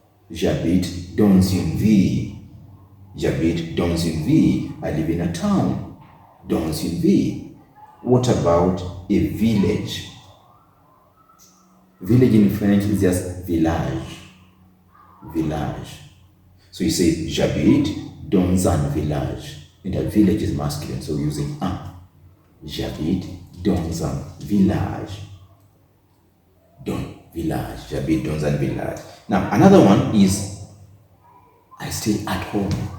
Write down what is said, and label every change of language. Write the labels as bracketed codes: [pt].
[fr] J'habite dans une ville. J'habite dans une ville. [en] I live in a town. [fr] Dans une ville. [en] What about a village? Village in French is just village. Village. So you say, [fr] j'habite dans un village. [en] And a village is masculine, so using un. [fr] J'habite dans un village. Dans village. J'habite dans un village. [en] Now, another one is, I stay at home.